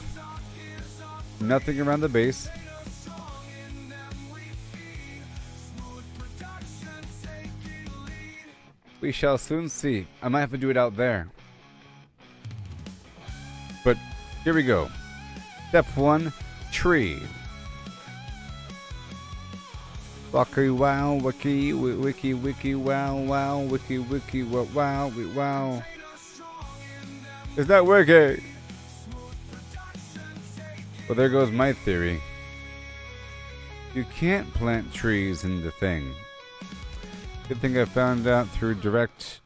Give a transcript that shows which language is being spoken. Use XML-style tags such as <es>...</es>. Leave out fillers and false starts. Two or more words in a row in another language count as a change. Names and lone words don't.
<en>Nothing around the base. We shall soon see. I might have to do it out there. But here we go. Step 1, tree. Waki wow, wiki, wiki, wiki, wow, wow, wiki, wiki, wow, wow. Is that working? Well, there goes my theory. You can't plant trees in the thing. Good thing I found out through direct...</en>